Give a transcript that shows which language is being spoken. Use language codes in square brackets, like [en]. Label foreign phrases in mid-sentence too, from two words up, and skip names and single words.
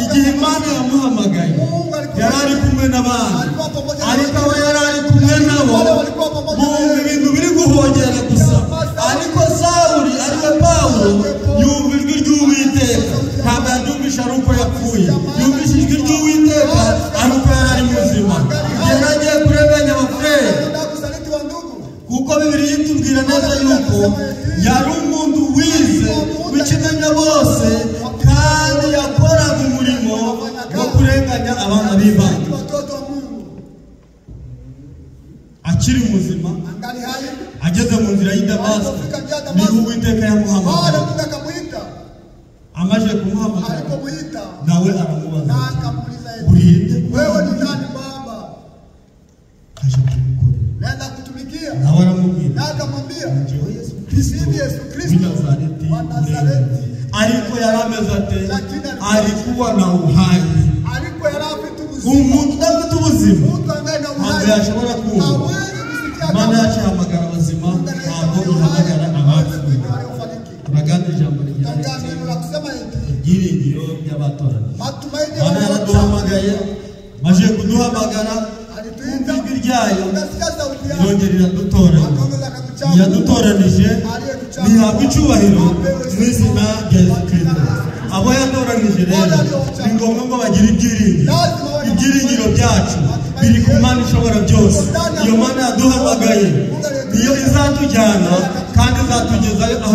[rw] igihe Imana yamuhamagaye yari ari kumwe n'abandi ariko abo yari ari kumwe nabo bumva ibintu biri guhongera gusa ariko Sawuli ariwe Paulo yumva ijwi ry'Uwiteka ntabwo yaryumvisha ari uko yapfuye yumvisha ijwi ry'Uwiteka ari uko yari ari muzima yari agiye kurenganya abafurere [sw] kusaliti wa ndugu [rw] kuko Bibiliya itubwira neza yuko yari umuntu wize w'ikimenya bose kandi yakoraga umurimo wo kurenganya abana b'Imana [sw] watoto wa Mungu [rw] akiri muzima [sw] angali hai [rw] ageze mu nzira y'i Damasiko niho Uwiteka yamuhamagaye [sw] Mungu akamuita [rw] amaze kumuhamagara [sw] alipomuita [rw] nawe aramubaza [sw] na akamuuliza [rw] urinde [sw] wewe ni nani baba [rw] aje kumukorera [sw] naenda kutumikia [rw] nawe aramubwira [sw] na akamwambia [rw] njyewe Yesu Kristo Kristo Yesu w'i Kristo Nazareti [sw] wa Nazareti [rw] ariko yari ameze ate [sw] alikuwa na uhai [rw] aliko yari afite ubuzima umuntu udafite ubuzima [sw] mtu ambaye na [rw] ntabwo [sw] uhai [rw] yashobora kumva [sw] hawezi kusikia [rw] Imana yacu ihamagara abazima ntabwo ihamagara abapfuye turaganira ijambo rigira riti [sw] neno la kusema eti [rw] ibyiringiro by'abatoranijwe [sw] matumaini [rw] Imana yaraduhamagaye maze kuduhamagara [sw] alituita [rw] ijwi ryayo [sw] tukasikia sauti yake [rw] irongera iradutoranya [sw] akaongeza akakuchagua [rw] yadutoranije ntihabwa icyubahiro mu izina rya Yesu Kristo abo yatoranije rero ni ngombwa ngo bagire ibyiringiro byacu biri ku Mana ishobora byose iyo Mana yaduhamagaye niyo izatujyana kandi izatugezayo aho